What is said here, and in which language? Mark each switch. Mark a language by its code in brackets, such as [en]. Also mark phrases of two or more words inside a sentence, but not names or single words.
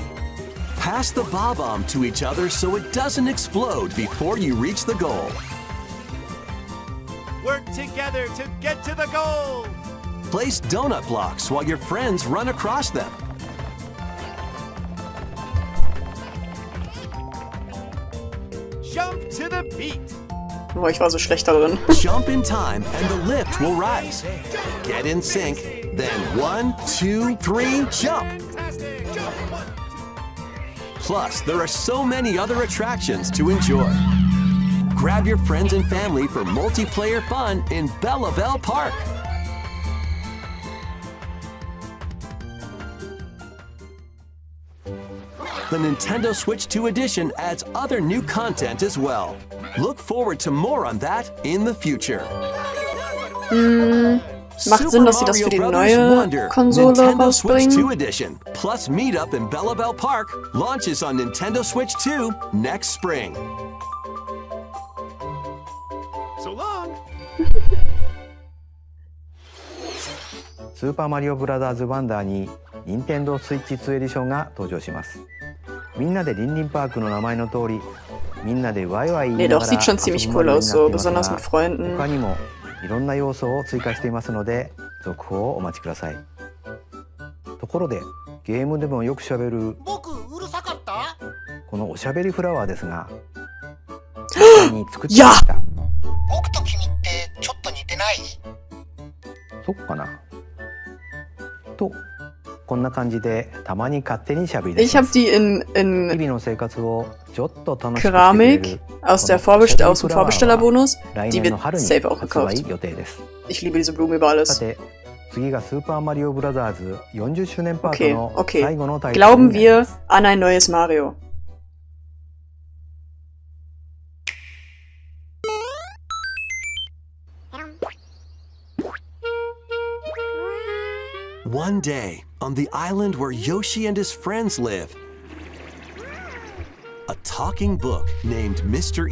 [en] Pass the bomb to each other so it doesn't explode before you reach the goal. Work together to get to the goal. Place donut blocks while your friends run across them. Jump to the beat. [de] Oh, ich war so schlecht darin. [en] Jump in time and the lift will rise. Get in sync, then 1, 2, 3, jump! Plus, there are so many other attractions to enjoy. Grab your friends and family for multiplayer fun in Belle Park. The Nintendo Switch 2 Edition adds other new content as well. Look forward to more on that in the future. [de] Macht Sinn, dass sie das für die neue Konsole Nintendo Switch 2 rausbringen. [en] Edition plus meetup in Belle Park launches on Nintendo Switch 2 next spring. So long. [ja] スーパーマリオブラザーズワンダーに任天堂スイッチ2エディションが登場します。みんなでリンリンパークの名前の通り、みんなでワイワイ言い [de] Nee, [ja] な [de] doch, [ja] がら [de] sieht schon [ja] 遊 [de] ziemlich [ja] ぶ [en] cool [ja] マリオ [de] aus, [ja] に [de] so [ja] なっています [de] besonders mit [ja] が、 [de] Freunden. [ja] 他にもいろんな要素を追加していますので、続報をお待ちください。ところで、ゲームでもよくしゃべるこのおしゃべりフラワーですが、実際に作ってみました。僕と君ってちょっと似てない？そっかなと、こんな感じでたまに勝手にしゃべり出 [de] Ich [ja] しま [de] habe [ja] す。 [de] die [ja] 日 [de] in [ja] 々の生活をちょっと楽しくしてくれ [de] Keramik [ja] る [de] aus [ja] こ [de] dem [ja] のおしゃべり [de] Vorbestellerbonus. [ja] 来 [de] Die [ja] 年の [de] wird [ja] 春に [de] safe auch [ja] 発 [de] gekauft. [ja] 売予定です。 [de] Ich liebe diese Blumen über [ja] さ [de] alles. [ja] て、次がスーパーマリオブラザーズ40周年パート [en] Okay, [ja] の [en] okay. [ja] 最後のタイトル [de] Glauben [ja] になりま [de] wir [ja] す。 [de] an ein neues Mario? [en] One day, on the island where Yoshi and his friends live, a talking book named Mr.